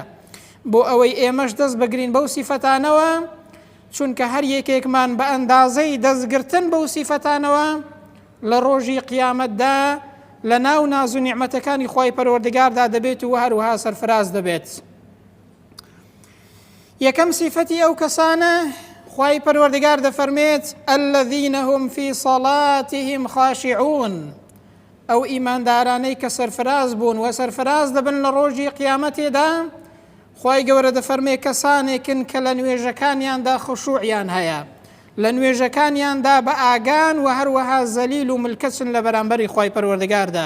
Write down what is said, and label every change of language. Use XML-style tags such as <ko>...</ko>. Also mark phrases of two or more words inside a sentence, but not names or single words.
<ckb>بۆ ئەوەی ئێمەش دەست بگرین بەو سیفەتانەوە، چونکە هەر یەکێکمان بە ئەندازەی دەستگرتن بەو سیفەتانەوە لە ڕۆژی قیامەتدا لە ناو ناز و نیعمەتەکانی خوای پەروەردگاردا دەبێت و هەروەها سەرفراز دەبێت. یەکەم سیفەتی ئەو کەسانە خوای پەروەردگار دەفەرمێت</ckb> <ar>الذين هم في صلاتهم خاشعون،</ar> <ckb>ئەو ئیماندارانەی کە سەرفراز بوون و سەرفراز دەبن لە ڕۆژی قیامەتێدا، خوای گەورە دەفەرمێ کەسانێکن کە لە نوێژەکانیاندا خشوعیان هەیە، لە نوێژەکانیاندا بە ئاگان و هەروەها زەلیل و ملکەچن لە بەرامبەری خوای پەروەردگاردا.</ckb>